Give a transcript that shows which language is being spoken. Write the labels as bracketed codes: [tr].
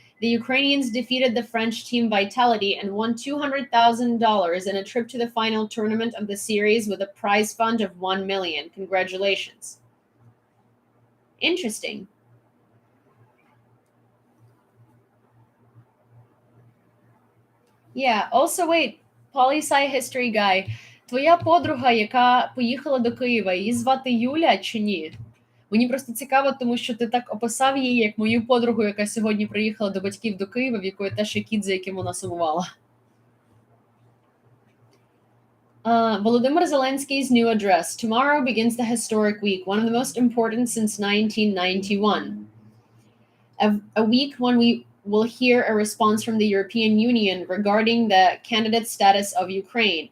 [en] The Ukrainians defeated the French team Vitality and won $200,000 in a trip to the final tournament of the series with a prize fund of $1 million. Congratulations. Interesting. Yeah, also wait, poli-sci history guy. [uk] Твоя подруга, яка поїхала до Києва, її звати Юля чи ні? Мені просто цікаво, тому що ти так описав її як мою подругу, яка сьогодні приїхала до батьків до Києва, в якої теж є кіт, за яким вона сумувала. [en] Volodymyr Zelensky's new address. Tomorrow begins the historic week, one of the most important since 1991. A week when we will hear a response from the European Union regarding the candidate status of Ukraine.